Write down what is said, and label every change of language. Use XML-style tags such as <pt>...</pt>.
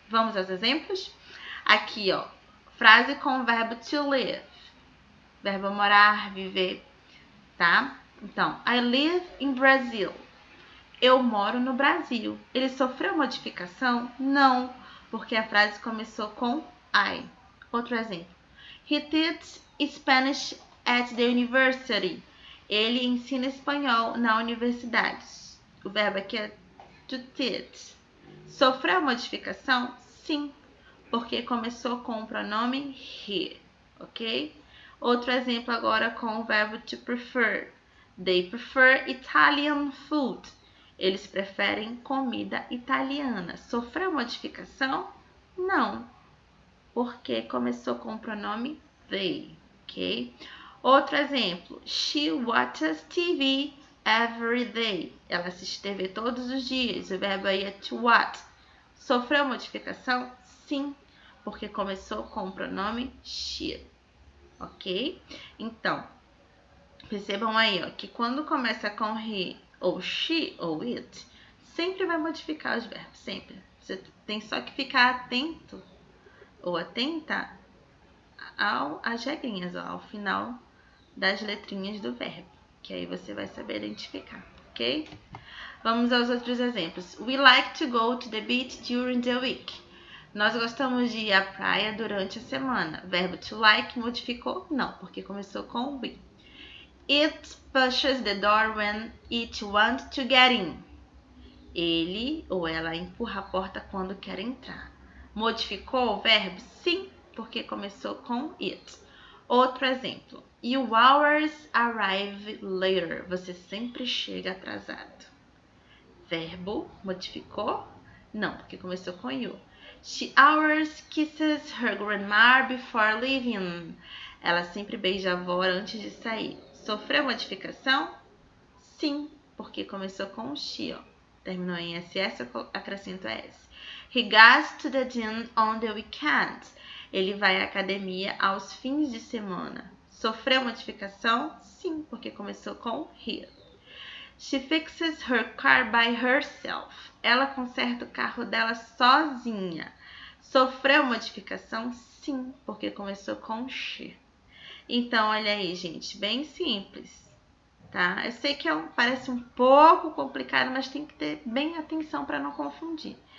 <pt>Vamos aos exemplos? Aqui, ó, frase com o verbo to live, verbo morar, viver, tá? Então,</pt> <en>I live in Brazil.</en> <pt>Eu moro no Brasil. Ele sofreu modificação? Não, porque a frase começou com I. Outro exemplo.</pt> <en>He teaches Spanish at the university.</en> <pt>Ele ensina espanhol na universidade. O verbo aqui é to teach. Sofreu modificação? Sim, porque começou com o pronome he, ok? Outro exemplo agora com o verbo to prefer.</pt> <en>They prefer Italian food.</en> <pt>Eles preferem comida italiana. Sofreu modificação? Não, porque começou com o pronome they, ok? Outro exemplo.</pt> <en>She watches TV every day.</en> <pt>Ela assiste TV todos os dias. O verbo aí é to watch. Sofreu modificação? Sim, porque começou com o pronome she, ok? Então, percebam aí, ó, que quando começa com he, ou she, ou it, sempre vai modificar os verbos, sempre. Você tem só que ficar atento ou atenta às regrinhas, ó, ao final das letrinhas do verbo, que aí você vai saber identificar, ok? Vamos aos outros exemplos.</pt> <en>We like to go to the beach during the week.</en> <pt>Nós gostamos de ir à praia durante a semana. Verbo to like modificou? Não, porque começou com we.</pt> <en>It pushes the door when it wants to get in.</en> <pt>Ele ou ela empurra a porta quando quer entrar. Modificou o verbo? Sim, porque começou com it. Outro exemplo.</pt> <en>You always arrive later.</en> <pt>Você sempre chega atrasado. Verbo modificou? Não, porque começou com you.</pt> <en>She always kisses her grandma before leaving.</en> <pt>Ela sempre beija a avó antes de sair. Sofreu modificação? Sim, porque começou com she, ó. Terminou em SS, eu acrescento S.</pt> <en>He goes to the gym on the weekend.</en> <pt>Ele vai à academia aos fins de semana. Sofreu modificação? Sim, porque começou com he.</pt> <en>She fixes her car by herself.</en> <pt>Ela conserta o carro dela sozinha. Sofreu modificação? Sim, porque começou com she. Então, olha aí, gente, bem simples, tá? Eu sei que parece um pouco complicado, mas tem que ter bem atenção para não confundir.</pt>